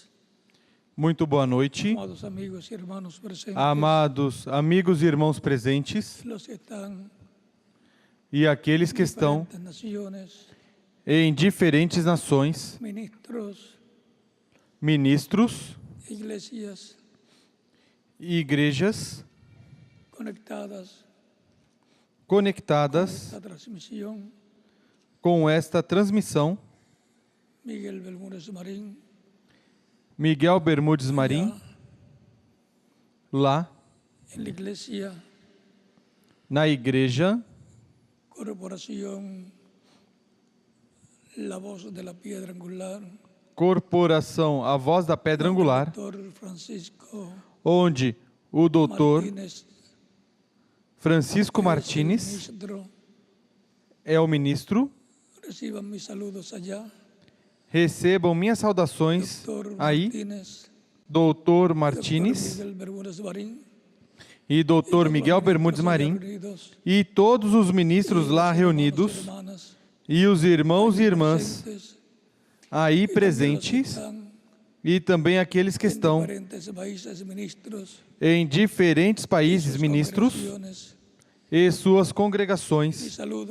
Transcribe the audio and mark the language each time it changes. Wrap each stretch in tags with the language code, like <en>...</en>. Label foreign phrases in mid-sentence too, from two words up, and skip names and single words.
<pt>Muito boa noite,</pt> <es>amados amigos y hermanos presentes,</es> <pt>amados amigos e irmãos presentes</pt> <es>los que están</es> <pt>e aqueles que</pt> <es>en</es> <pt>estão</pt> <es>diferentes naciones,</es> <pt>em diferentes nações, ministros</pt> <es>iglesias</es> <pt>e igrejas</pt> <es>conectadas</es> <pt>conectadas</pt> <es>a esta transmisión.</es> <pt>com esta transmissão.</pt> <es>Miguel Bermúdez Marín,</es> <pt>Miguel Bermudes Marim, lá</pt> <es>en la iglesia</es> <pt>na igreja</pt> <es>Corporación La Voz de la Piedra Angular,</es> <pt>Corporação A Voz da Pedra Angular,</pt> <es>Dr. Francisco</es> <pt>onde o doutor</pt> <es>Martínez</es> <pt>Francisco</pt> <es>es el</es> <pt>Martínez</pt> <es>ministro.</es> <pt>é o ministro.</pt> <es>Reciban mis saludos allá.</es> <pt>Recebam minhas saudações</pt> <es>Dr.</es> <pt>aí,</pt> <es>Martínez,</es> <pt>doutor</pt> <es>Dr. Martínez Miguel Bermúdez Marín,</es> <pt>e doutor Miguel Bermudes Marim, e todos os ministros lá reunidos, e os irmãos e irmãs aí presentes, e também aqueles que estão em diferentes países, ministros e suas congregações.</pt>